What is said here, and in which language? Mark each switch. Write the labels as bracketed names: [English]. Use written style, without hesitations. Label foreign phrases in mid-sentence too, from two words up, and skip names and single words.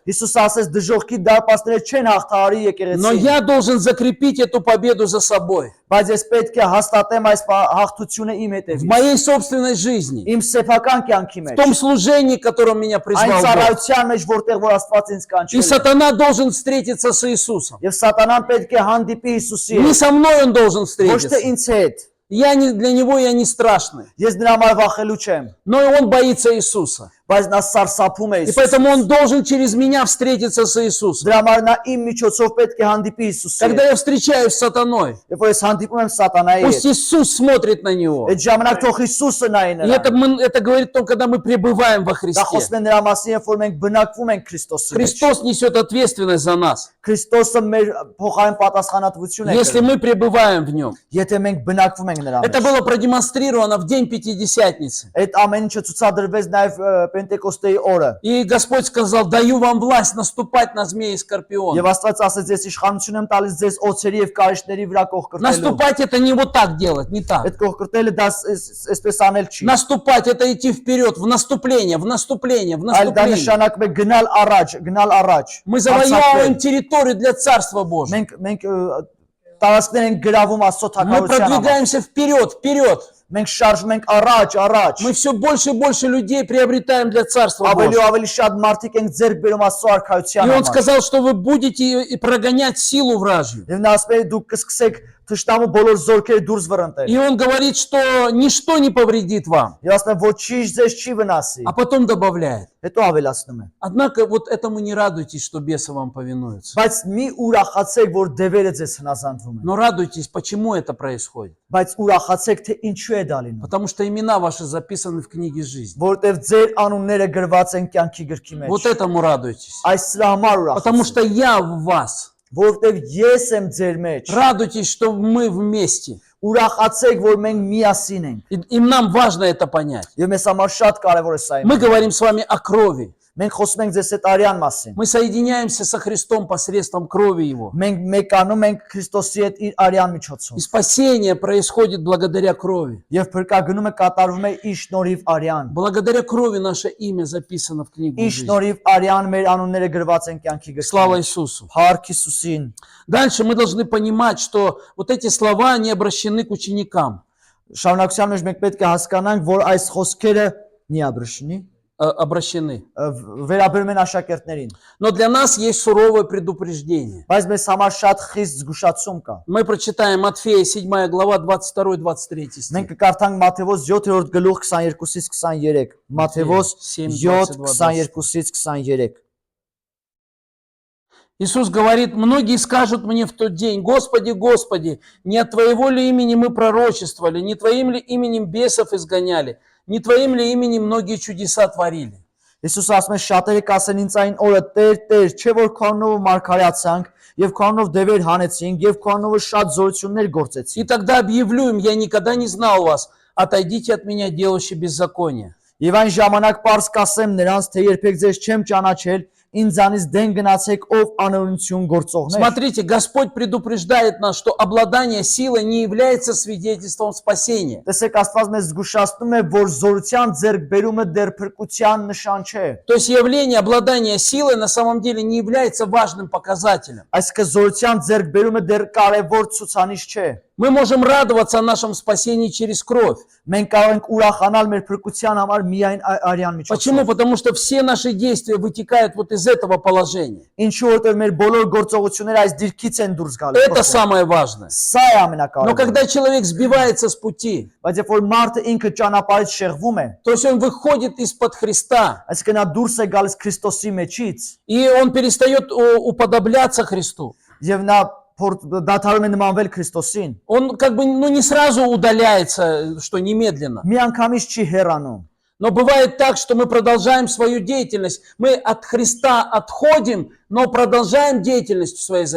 [Armenian] Հիսուսը ասեց դժողքի դարպասները չեն հաղթահարի Но եկեղեցին։ [Russian] я должен закрепить эту победу за собой. [Armenian] Բայց ես պետք է հաստատեմ այս հաղթությունը իմ В հետևից։ моей собственной жизни. Իմ սեփական կյանքի В մեջ։ [Russian] том служении, которым меня Այն призвал Бог. [Armenian] ծառայության մեջ, որտեղ որ Աստված ինձ И կանչել է։ [Russian] сатана должен встретиться с Иисусом. [Armenian] Եվ սատանան պետք է հանդիպի Հիսուսի Не հետ։ [Russian] со мной он должен [Armenian] Ոչ թե встретиться. ինձ հետ։ [Russian] Для него я не страшный. [Armenian] Ես նրա համար վախելու չեմ, [Russian] Но и он боится Иисуса. [Armenian] բայց նա սարսափում է И Հիսուսից։ [Russian] поэтому он должен через меня встретиться с Иисусом. [Armenian] Դրա համար նա իմ միջոցով պետք է հանդիպի Հիսուսի Когда հետ։ [Russian] я встречаюсь с сатаной, [Armenian] Երբ որ ես հանդիպում եմ սատանայի пусть հետ, [Russian] Иисус смотрит на него. [Armenian] այդ ժամանակ թող Հիսուսը նայի И նրան։ [Russian] это говорит о том, когда мы пребываем во Դա Христе. [Armenian] խոսում է նրա մասին, երբ որ մենք բնակվում ենք Քրիստոսի մեջ։ [Russian] Христос несет ответственность за нас, [Armenian] Քրիստոսը մեր փոխարեն պատասխանատվություն է если կրում, [Russian] мы пребываем в нем. [Armenian] եթե մենք բնակվում ենք նրա Это մեջ։ [Russian] было продемонстрировано в день Пятидесятницы. [Armenian] Այդ ամեն ինչը ցուցադրվեց նաև Պենտեկոստեի օրը։ [Russian] И Господь сказал, даю вам власть наступать на змеи и скорпиона. [Armenian] Եվ Աստված ասեց, ես իշխանություն եմ տալիս ձեզ օձերի եւ կարիճների վրա կողքրտելու։ [Russian] Наступать это не вот так делать, не так. [Armenian] Այդ կողքրտելը դա այսպես անել չի։ [Russian] Наступать это идти вперед, в наступление, в наступление, в [Armenian] Այլ դա наступление. նշանակում է գնալ առաջ, գնալ առաջ։ [Russian] Мы завоевываем территорию для Царства Божьего. [Armenian] Մենք տարածքներ ենք գրավում Աստծո Мы թագավորության համար։ [Russian] продвигаемся вперед, вперед. [Armenian] Մենք շարժվում ենք առաջ, առաջ։ [Russian] Мы все больше и больше людей приобретаем для Царства Ավելի Божьего. [Armenian] ու ավելի շատ մարդիկ ենք ձեռք բերում Աստծո արքայության [Russian] И Он [Armenian] համար։ [Russian] сказал, что вы будете и прогонять силу вражью. [Armenian] Եվ նա ասում է դուք կսկսեք թշնամու բոլոր զորքերը դուրս վռնդել։ [Russian] И он говорит, что ничто не повредит вам. [Armenian] Եվ ասում է ոչինչ ձեզ չի վնասի։ [Russian] А потом добавляет. [Armenian] Հետո ավելացնում է։ [Russian] Однако вот этому не радуйтесь, что бесы вам повинуются. [Armenian] Բայց մի ուրախացեք, որ դևերը ձեզ հնազանդվում են։ [Russian] Но радуйтесь, почему это происходит. [Armenian] Բայց ուրախացեք, թե ինչու է դա լինում։ [Russian] Потому что имена ваши записаны в книге жизни. [Armenian] Որտեվ ձեր անունները գրված են կյանքի գրքի մեջ։ [Russian] Вот этому радуйтесь. [Armenian] Այս սրա համար Потому ուրախացեք։ [Russian] что я в вас. [Armenian] Որտեվ ես եմ ձեր մեջ։ [Russian] Радуйтесь, что мы вместе. [Armenian] Ուրախացեք, որ մենք միասին ենք։ [Russian] И нам важно это понять. [Armenian] Եվ մեզ համար շատ կարևոր է սա։ [Russian] Мы говорим с вами о крови. [Armenian] Մենք խոսում ենք ձեզ այդ արյան մասին։ [Russian] Мы соединяемся со Христом посредством крови Его. [Armenian] Մենք մեկանում ենք Քրիստոսի հետ իր արյան միջոցով։ [Russian] И спасение происходит благодаря крови. [Armenian] Եվ փրկագնումը կատարվում է իր շնորհիվ արյան։ [Russian] Благодаря крови наше имя записано в книгу Իր жизни. [Armenian] շնորհիվ արյան մեր անունները գրված են կյանքի գրքում։ [Russian] Слава Иисусу. [Armenian] Փառք Հիսուսին։ [Russian] Дальше мы должны понимать, что вот эти слова не обращены к ученикам, [Armenian] Շարունակության մեջ մենք պետք է հասկանանք, որ այս խոսքերը նիաբրշնի обращены. վերաբերում են աշակերտներին։ [Russian] Но для нас есть суровое предупреждение. [Armenian] Բայց մեզ համար շատ խիստ զգուշացում կա։ [Russian] Мы прочитаем Матфея 7 глава 22-23 стих. [Armenian] Մենք կկարդանք Մատթեոս 7-րդ գլուխ 22-ից 23։ Մատթեոս 7:22-ից 23։ [Russian] Иисус говорит: многие скажут мне в тот день: Господи, Господи, не от Твоего ли имени мы пророчествовали, не Твоим ли именем бесов изгоняли, не Твоим ли именем многие чудеса творили? [Armenian] Հիսուս ասում է շատերը կասեն ինձ այն օրը Տեր, չէ որ քո անունով մարգարեացանք եւ քո անունով դևեր հանեցինք եւ քո անունով շատ զորություններ И գործեցինք։ [Russian] тогда объявлю им: я никогда не знал вас, отойдите от меня, делающие беззаконие. [Armenian] Եվ այն ժամանակ պարզ կասեմ նրանց, թե երբեք ձեզ չեմ ճանաչել, ինձանից դեն գնացեք ով անօրենություն գործողներ։ [Russian] Смотрите, Господь предупреждает нас, что обладание силой не является свидетельством спасения. [Armenian] Տեսեք Աստված մեզ զգուշացնում է, որ զորության ձեռքբերումը դեռ փրկության նշան չէ։ [Russian] То есть явление обладания силой на самом деле не является важным показателем. [Armenian] Այսինքն զորության ձեռքբերումը դեռ կարևոր ցուցանիշ չէ։ [Russian] Мы можем радоваться о нашем спасении через кровь. [Armenian] Մենք կարող ենք ուրախանալ մեր փրկության համար միայն արյան Почему? միջոցով։ [Russian] Потому что все наши действия вытекают вот из этого положения. [Armenian] Ինչու որտեղ մեր բոլոր գործողությունները այս դիրքից են դուրս գալու։ [Russian] Это самое важное. [Armenian] Սա է Но ամենակարևորը։ [Russian] когда человек сбивается с пути, [Armenian] Բայց երբ որ մարդը ինքը ճանապարհից շեղվում է, [Russian] то есть он выходит из-под Христа, [Armenian] այսինքն նա дուրս է գալիս Քրիստոսի մեջից, [Russian] и он перестает уподобляться Христу. [Armenian] եւ նա դադարում է նմանվել Քրիստոսին, [Russian] Он как бы не сразу удаляется, что немедленно. [Armenian] միանգամից չի հեռանում։ [Russian] Но бывает так, что мы продолжаем свою деятельность. Мы от Христа отходим, но продолжаем деятельностью своей [Armenian] Իսկ